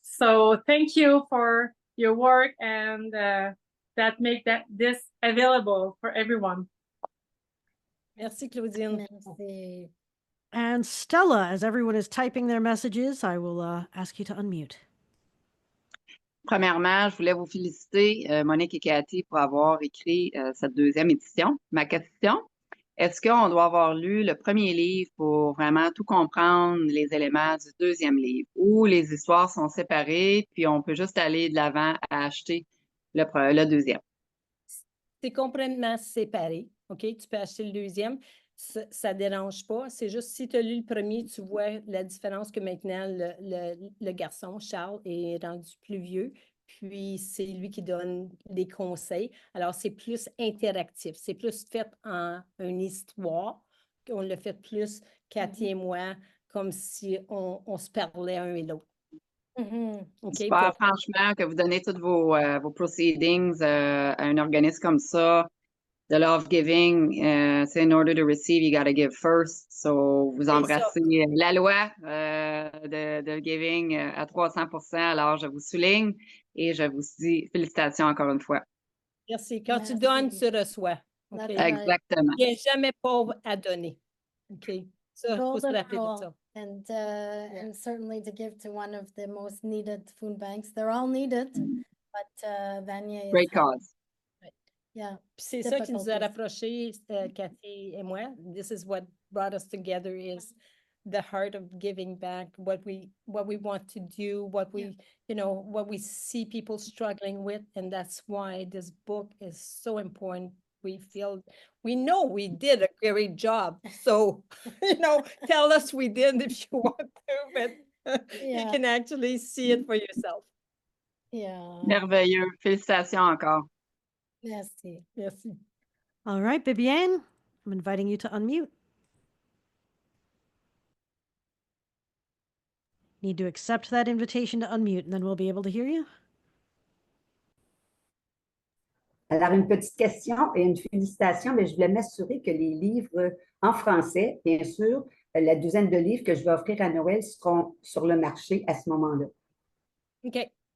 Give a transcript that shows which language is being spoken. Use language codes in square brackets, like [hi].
[en] So thank you for your work and that make this available for everyone. [fr] Merci, Claudine. Merci. [en] And Stella, as everyone is typing their messages, I will ask you to unmute. [fr] Premièrement, je voulais vous féliciter, Monique et Cathy, pour avoir écrit cette deuxième édition. Ma question, est-ce qu'on doit avoir lu le premier livre pour vraiment tout comprendre les éléments du deuxième livre, ou les histoires sont séparées, puis on peut juste aller de l'avant à acheter le deuxième? C'est complètement séparé, OK? Tu peux acheter le deuxième. Ça ne dérange pas. C'est juste si tu as lu le premier, tu vois la différence que maintenant le garçon, Charles, est rendu plus vieux. Puis c'est lui qui donne les conseils. Alors, c'est plus interactif. C'est plus fait en une histoire. On l'a fait plus, Cathy et moi, comme si on se parlait un et l'autre. OK? Super, franchement, que vous donnez tous vos proceedings à un organisme comme ça. [en] The law of giving, c'est in order to receive, you got to give first. [fr] So, vous embrassez la loi de giving à 300%. Alors, je vous souligne et je vous dis félicitations encore une fois. Merci. Quand tu donnes, tu reçois. Okay? Exactement. Il n'y a jamais pauvre à donner. OK? Ça, il faut se rappeler de ça. [en] And certainly to give to one of the most needed food banks. They're all needed, but Vanier is... Great cause. Yeah. [fr] C'est ça qui nous a rapprochés, Cathy et moi. [en] This is what brought us together, is the heart of giving back, what we want to do, what we see people struggling with, and that's why this book is so important. We know we did a great job, so tell us we did if you want to, but you can actually see it for yourself. Yeah. [fr] Merveilleux. Félicitations encore. Merci. Merci. [en] All right, Bibiane, I'm inviting you to unmute. Need to accept that invitation to unmute, and then we'll be able to hear you. [fr] Alors, une petite question et une félicitation, mais je voulais m'assurer que les livres en français, bien sûr, la douzaine de livres que je vais offrir à Noël seront sur le marché à ce moment-là. OK.